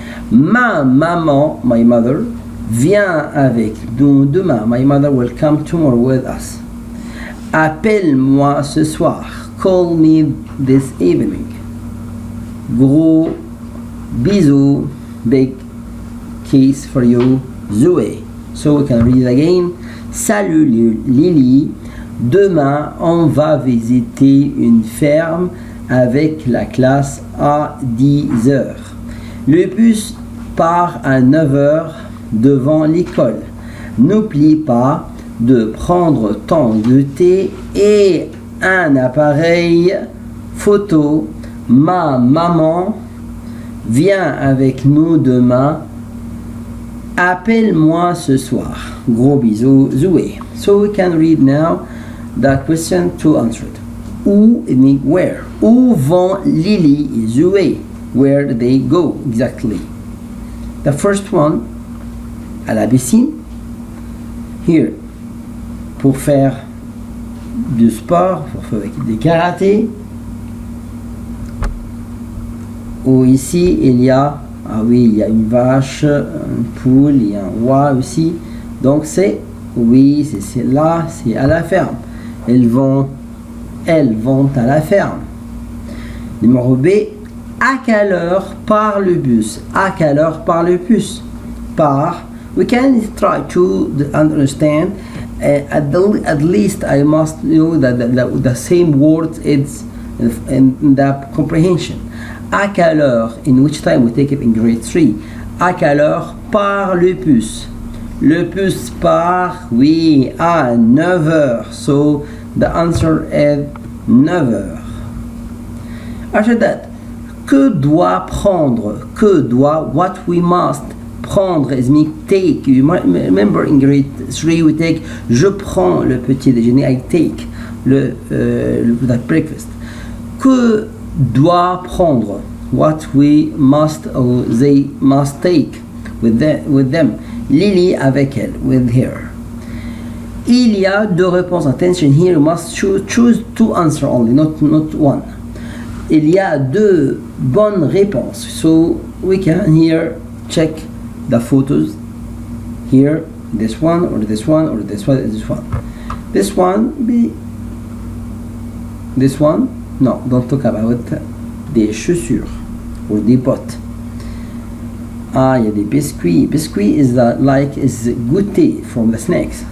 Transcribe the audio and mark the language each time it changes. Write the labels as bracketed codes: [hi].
[fr] Ma maman, [en] my mother, [fr] vient avec nous demain. [en] My mother will come tomorrow with us. [fr] Appelle-moi ce soir. [en] Call me this evening. [fr] Gros bisous, [en] big case for you, Zoé. So we can read it again. [fr] Salut Lily, demain on va visiter une ferme avec la classe à 10 heures. Le bus part à 9 heures devant l'école. N'oublie pas de prendre ton goûter et un appareil photo. Ma maman vient avec nous demain. Appelle-moi ce soir. Gros bisous, Zoé. [en] So we can read now the question to answer it. [fr] Où, [en] it means where. [fr] Où vont Lily et Zoé? [en] Where do they go exactly? The first one, [fr] à la piscine. [en] Here, [fr] pour faire du sport, pour faire des karaté. Ou ici, il y a, ah oui, il y a une vache, une poule, il y a un roi aussi. Donc c'est, oui, c'est là, c'est à la ferme. Elles vont à la ferme. Numéro B, à quelle heure part le bus? À quelle heure part le bus? [en] Par, we can try to understand. At least I must know that the same word is in the comprehension. [fr] À quelle heure? [en] In which time we take it in grade 3. [fr] À quelle heure part le bus? Le bus part, oui, à 9 heures. [en] So the answer is [fr] 9 heures. [en] After that, [fr] que doit prendre? Que doit, [en] what we must prendre is mean take. You might remember in grade 3 we take [fr] je prends le petit déjeuner. [en] I take the breakfast. [fr] Que doit prendre? [en] What we must or they must take with them. [fr] Lily avec elle, [en] with her. [fr] Il y a deux réponses. [en] Attention here, you must choose two answers only, not one. [fr] Il y a deux bonnes réponses. [en] So we can here check the photos. Here, this one, or this one, or this one, this one. This one, this one, no, don't talk about [fr] des chaussures [en] or [fr] des bottes. [en] Ah, [fr] il y a des biscuits. [en] Biscuit is goûter from the snacks.